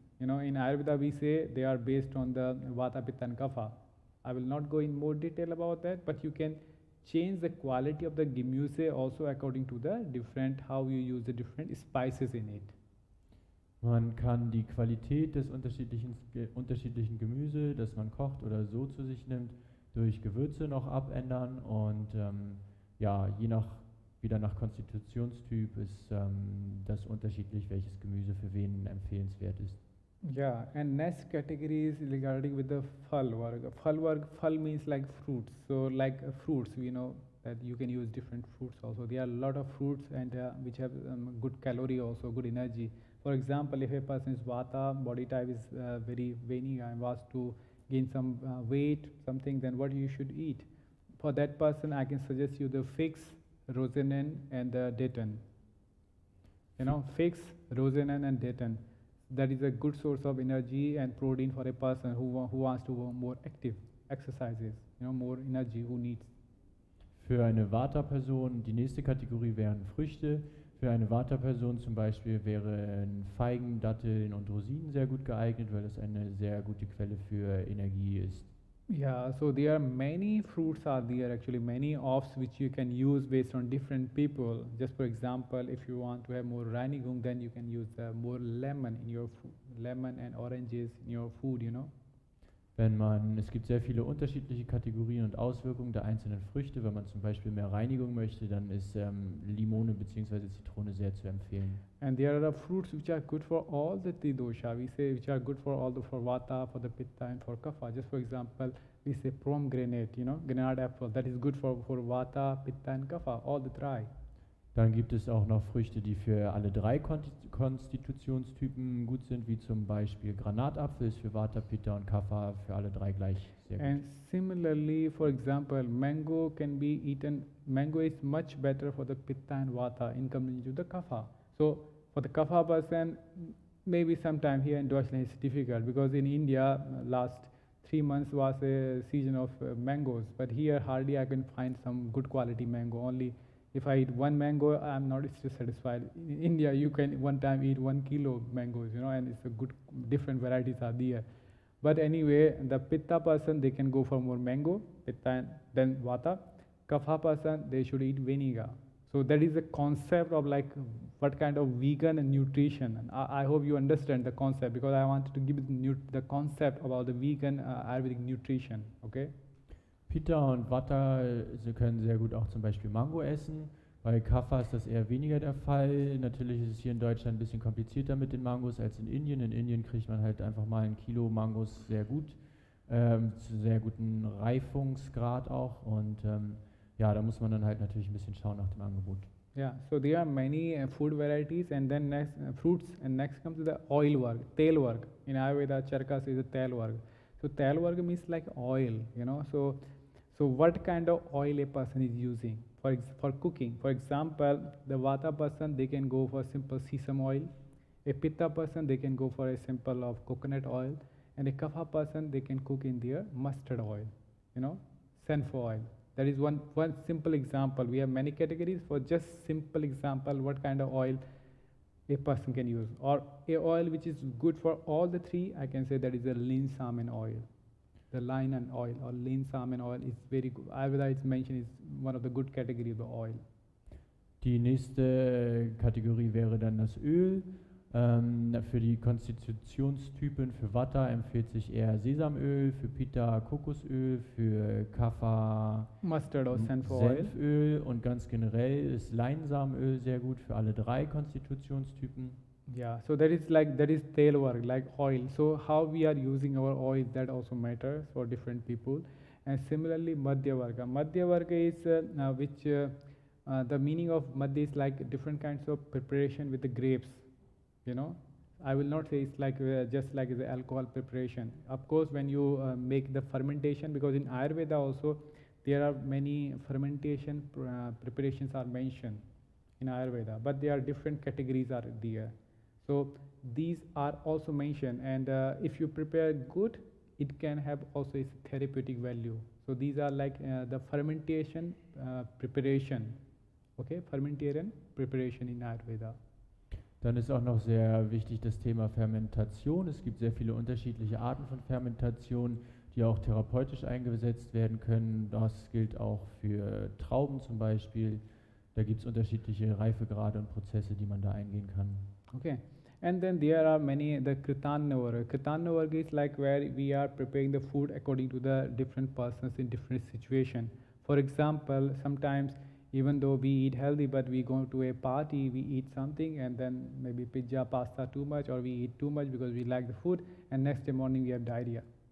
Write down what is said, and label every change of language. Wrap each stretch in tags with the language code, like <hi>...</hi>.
<en>In Ayurveda we say they are based on the vata, pitta and kapha. I will not go in more detail about that, but you can change the quality of the</en> <de>genieße</de> <en>also according to the different, how you use the different spices in it.</en> <de>Man kann die Qualität des unterschiedlichen Gemüse, das man kocht oder so zu sich nimmt, durch Gewürze noch abändern und ja, wieder nach Konstitutionstyp ist das unterschiedlich, welches Gemüse für wen empfehlenswert ist.</de> <en>Yeah, and next category is regarding with the phal varga. Phal means like fruits. So like fruits, we know that you can use different fruits also. There are a lot of fruits and which have good calorie also, good energy. For example, if a person is vata, body type is very veiny and wants to gain some weight, something, then what you should eat? For that person, I can suggest you the figs,</en> <de>rosenin</de> <en>and the</en> <de>daten.</de> <en>Figs,</en> <de>rosenin</de> <en>and</en> <de>daten.</de> <en>That is a good source of energy and protein for a person who wants to go more active exercises, more energy, who needs.</en> <de>Für eine Vata-Person, die nächste Kategorie wären Früchte. Für eine Vata-Person zum Beispiel wären Feigen, Datteln und Rosinen sehr gut geeignet, weil es eine sehr gute Quelle für Energie ist.</de> <en>Yeah, so there are many fruits are there, actually many offs which you can use based on different people. Just for example, if you want to have more</en> <de>Reinigung,</de> <en>then you can use more lemon in your food, lemon and oranges in your food,</en> <de>Es gibt sehr viele unterschiedliche Kategorien und Auswirkungen der einzelnen Früchte. Wenn man zum Beispiel mehr Reinigung möchte, dann ist Limone bzw. Zitrone sehr zu empfehlen.</de> <en>And there are fruits which are good for all the three dosha. We say which are good for all for vata, for the pitta and for kapha. Just for example, we say pomegranate, granate apple. That is good for vata, pitta and kapha, all the three.</en> <de>Dann gibt es auch noch Früchte, die für alle drei Konstitutionstypen gut sind, wie zum Beispiel Granatapfel ist für Vata, Pitta und Kapha für alle drei gleich sehr gut.</de> <en>And similarly, for example, mango can be eaten. Mango is much better for the pitta and vata in coming to the kapha. So for the kapha person, maybe sometime here in Deutschland it's difficult because in India last 3 months was a season of mangoes, but here hardly I can find some good quality mango. Only if I eat one mango, I'm not still satisfied. In India, you can one time eat 1 kilo mangoes, and it's a good, different varieties are there. But anyway, the pitta person, they can go for more mango, pitta and then vata. Kapha person, they should eat vinegar. So that is the concept of like what kind of vegan nutrition. And I hope you understand the concept because I wanted to give the concept about the vegan Ayurvedic nutrition, okay?</en> <de>Pitta und Vata, sie können sehr gut auch zum Beispiel Mango essen. Bei Kapha ist das eher weniger der Fall. Natürlich ist es hier in Deutschland ein bisschen komplizierter mit den Mangos als in Indien. In Indien kriegt man halt einfach mal 1 Kilo Mangos sehr gut, zu sehr guten Reifungsgrad auch. Und ja, da muss man dann halt natürlich ein bisschen schauen nach dem Angebot.</de> <en>Yeah, so there are many food varieties and then next fruits and next comes the oil work, tail work. In Ayurveda, charka is a tail work. So tail work means like oil, So what kind of oil a person is using for cooking? For example, the vata person, they can go for simple sesame oil. A pitta person, they can go for a simple of coconut oil. And a kapha person, they can cook in their mustard oil,</en> <de>senfo</de> <en>oil. That is one simple example. We have many categories for just simple example what kind of oil a person can use. Or a oil which is good for all the three, I can say that is a lean salmon oil. The linen oil or lean salmon oil is very good. Ayurveda is mentioned is one of the good category of the oil.</en> <de>Die nächste Kategorie wäre dann das Öl. Für die Konstitutionstypen für Vata empfiehlt sich eher Sesamöl, für Pitta Kokosöl, für Kapha</de> <en>Mustard or</en> <de>Senföl. Senföl und ganz generell ist Leinsamenöl sehr gut für alle drei Konstitutionstypen.</de> <en>Yeah, so that is tail work, like oil. So how we are using our oil, that also matters for different people. And similarly, Madhya Varga. Madhya Varga is the meaning of Madhya is like different kinds of preparation with the grapes. I will not say it's like just like the alcohol preparation. Of course, when you make the fermentation, because in Ayurveda also there are many fermentation preparations are mentioned in Ayurveda, but there are different categories are there. So these are also mentioned, and if you prepare good, it can have also its therapeutic value. So these are like the fermentation preparation, okay, fermentation preparation in Ayurveda. Dann ist auch noch sehr wichtig das Thema Fermentation. Es gibt sehr viele unterschiedliche Arten von Fermentation, die auch therapeutisch eingesetzt werden können. Das gilt auch für Trauben zum Beispiel. Da gibt es unterschiedliche Reifegrade und Prozesse, die man da eingehen kann. Okay, and then there are many, the Kritanna Varga. Kritanna Varga is like where we are preparing the food according to the different persons in different situation. For example, sometimes even though we eat healthy, but we go to a party, we eat something and then maybe pizza, pasta too much, or we eat too much because we like the food, and next day morning we have diarrhea.</en>